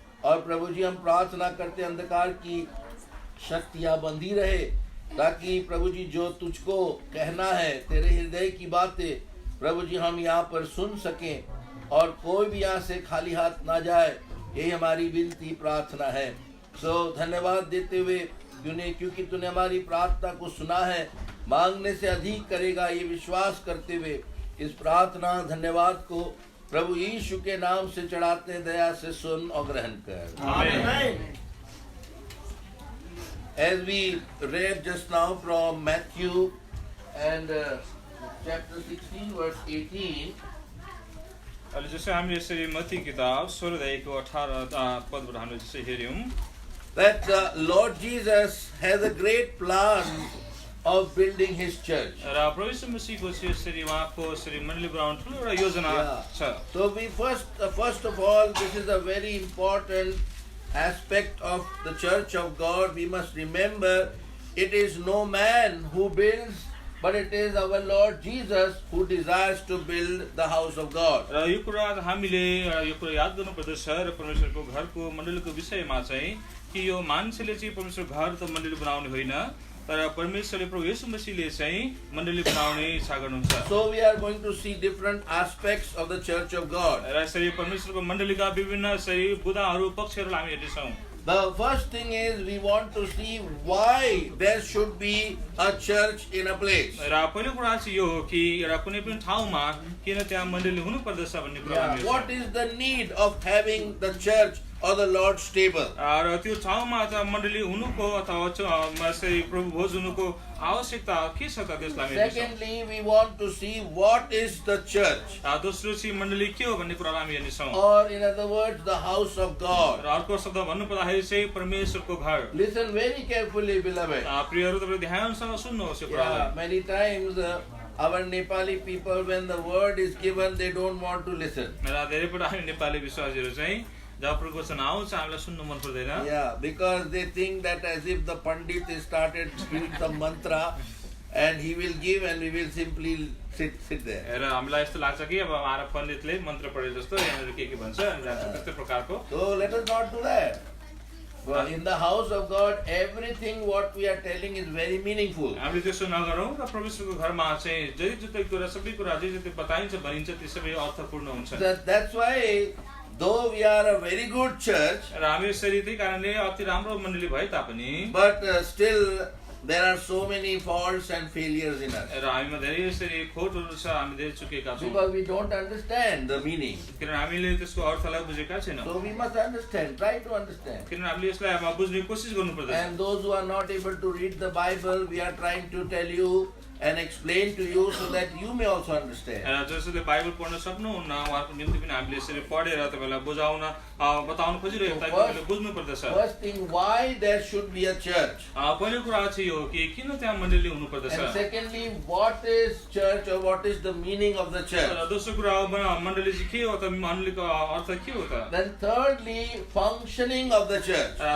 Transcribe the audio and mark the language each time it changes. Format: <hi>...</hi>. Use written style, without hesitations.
<hi>और प्रभु जी हम प्रार्थना करते हैं अंधकार की शक्तियाँ बंधी रहे ताकि प्रभु जी जो तुझको कहना है, तेरे हृदय की बातें प्रभु जी हम यहाँ पर सुन सकें और कोई भी यहाँ से खाली हाथ ना जाए, यही हमारी विनती प्रार्थना है। सो धन्यवाद देते हुए क्योंकि तूने हमारी प्रार्थना को सुना है, मांगने से अधिक करेगा ये विश्वास करते हुए इस प्रार्थना धन्यवाद को प्रभु यीशु के नाम से चढ़ाते हैं। दया से सुन और ग्रहण कर। आमीन।</hi> <en>As we read just now from Matthew and chapter 16 verse 18,</en> <ne>अहिले जसै हामीले यसरी मत्ती किताब 16 अध्यायको 18 पदबाट हामीले जसै हेर्यौं,</ne> <en>that the Lord Jesus has a great plan of building his church.</en> <ne>र प्रभु यीशु मसीहको चाहिँ यसरी उहाँको यसरी मण्डली बनाउने ठुलो एउटा योजना छ।</ne> <en>So we first of all, this is a very important aspect of the church of God. We must remember it is no man who builds, but it is our Lord Jesus who desires to build the house of God.</en> <ne>र यो कुरा हामीले यो कुरा याद गर्नुपर्दछ र परमेश्वरको घरको मण्डलीको विषयमा चाहिँ कि यो मान्छेले चाहिँ परमेश्वर घर त मण्डली बनाउने होइन, तर परमेश्वरले प्रभु येशू मसीहले चाहिँ मण्डली बनाउने इच्छा गर्नुहुन्छ।</ne> <en>So we are going to see different aspects of the church of God.</en> <ne>र यसरी परमेश्वरको मण्डलीका विभिन्न सही बुदाहरू पक्षहरू हामी हेर्नेछौँ।</ne> <en>The first thing is we want to see why there should be a church in a place.</en> <ne>र पहिलो कुरा चाहिँ यो हो कि एउटा कुनै पनि ठाउँमा किन त्यहाँ मण्डली हुनु पर्दछ भन्ने कुरा</ne> <en>Yeah. What is the need of having the church or the Lord's table?</en> <ne>र त्यो ठाउँमा त मण्डली हुनुको अथवा चाहिँ प्रभु भोज हुनुको आवश्यकता के छ त त्यसलाई हामी हेर्छौँ।</ne> <en>Secondly, we want to see what is the church,</en> <ne>दोस्रो चाहिँ मण्डली के हो भन्ने कुरालाई हामी हेर्नेछौँ।</ne> <en>or in other words, the house of God.</en> <ne>र अर्को शब्द भन्नु पर्दाखेरि चाहिँ परमेश्वरको घर।</ne> <en>Listen very carefully, beloved.</en> <ne>प्रियहरू तपाईले ध्यानसँग सुन्नुहोस् यो</ne> <en>Yeah,</en> <ne>कुरालाई।</ne> <en>many times our Nepali people, when the word is given, they don't want to listen.</en> <ne>र धेरै पल्ट हामी नेपाली विश्वासीहरू चाहिँ जब प्रवचन आउँछ हामीलाई सुन्नु मन पर्दैन।</ne> <en>Yeah, because they think that as if the Pandit has started giving some mantra and he will give and we will simply sit there.</en> <ne>र हामीलाई यस्तो लाग्छ कि अब आएर पण्डितले मन्त्र पढे जस्तो यहाँनिर के भन्छ अनि जान्छ त्यस्तै प्रकारको।</ne> <en>So let us not do that. Well, in the house of God, everything what we are telling is very meaningful.</en> <ne>हामीले त्यसो नगरौँ र परमेश्वरको घरमा चाहिँ जति जति कुरा सबै कुरा जे जति बताइन्छ भनिन्छ ती सबै अर्थपूर्ण हुन्छ।</ne> <en>That's why, though we are a very good church,</en> <ne>र हामी यसरी त्यही कारणले अति राम्रो मण्डली भए तापनि</ne> <en>but still there are so many faults and failures in us.</en> <ne>र हामीमा धेरै यसरी खोटहरू छ, हामी धेरै चुकेका छौँ</ne> <en>Because we don't understand the meaning.</en> <ne>किनभने हामीले त्यसको अर्थलाई बुझेका छैनौँ।</ne> <en>So we must understand, try to understand.</en> <ne>किनभने हामीले यसलाई अब बुझ्ने कोसिस गर्नुपर्दछ।</ne> <en>And those who are not able to read the Bible, we are trying to tell you and explain to you so that you may also understand.</en> <ne>र जसले Bible पढ्न सक्नुहुन्न उहाँको निम्ति पनि हामीले यसरी पढेर तपाईलाई बुझाउन बताउन खोजिरहेको ताकि तपाईले बुझ्नु पर्दछ।</ne> <en>First thing, why there should be a church.</en> <ne>पहिलो कुरा चाहिँ यो कि किन त्यहाँ मण्डली हुनु पर्दछ।</ne> <en>And secondly, what is church or what is the meaning of the church.</en> <ne>र दोस्रो कुरा मण्डली चाहिँ के हो त, मण्डलीको अर्थ के हो त।</ne> <en>Then thirdly, functioning of the church.</en>